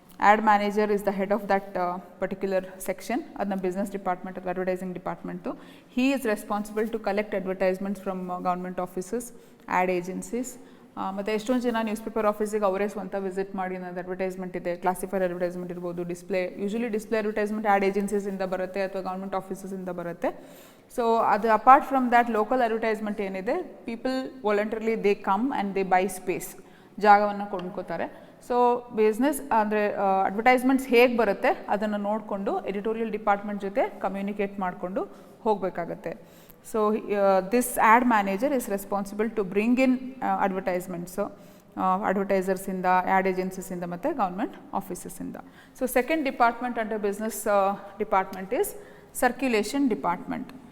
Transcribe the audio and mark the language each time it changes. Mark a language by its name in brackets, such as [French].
[English] Ad manager is the head of that particular section. Adna business department or advertising department. He is responsible to collect advertisements from government offices, ad agencies. [Kannada] ಮತ್ತು ಎಷ್ಟೊಂದು ಜನ news paper ಆಫೀಸಿಗೆ ಅವರೇ ಸ್ವಂತ visit ಮಾಡಿ ನನ್ನದು advertisement ಇದೆ, classified advertisement ಇರ್ಬೋದು, ಯೂಶಲಿ ಡಿಸ್ಪ್ಲೇ ಅಡ್ವರ್ಟೈಸ್ಮೆಂಟ್ ಆ್ಯಡ್ ಏಜೆನ್ಸೀಸಿಂದ ಬರುತ್ತೆ ಅಥವಾ ಗೌರ್ಮೆಂಟ್ ಆಫೀಸಸಿಂದ ಬರುತ್ತೆ. [English] so ಅದು apart from that local advertisement ಏನಿದೆ, people voluntarily they come and they buy space, [Kannada] ಜಾಗವನ್ನು ಕೊಂಡ್ಕೋತಾರೆ. ಸೊ ಬಿಸ್ನೆಸ್ ಅಂದರೆ ಅಡ್ವರ್ಟೈಸ್ಮೆಂಟ್ಸ್ ಹೇಗೆ ಬರುತ್ತೆ ಅದನ್ನು ನೋಡಿಕೊಂಡು ಎಡಿಟೋರಿಯಲ್ ಡಿಪಾರ್ಟ್ಮೆಂಟ್ ಜೊತೆ ಕಮ್ಯುನಿಕೇಟ್ ಮಾಡಿಕೊಂಡು ಹೋಗಬೇಕಾಗತ್ತೆ. [English] So this ad manager is responsible to bring in advertisements, advertisers in the ad agencies in the matte government offices in the. So second department under business department is circulation department.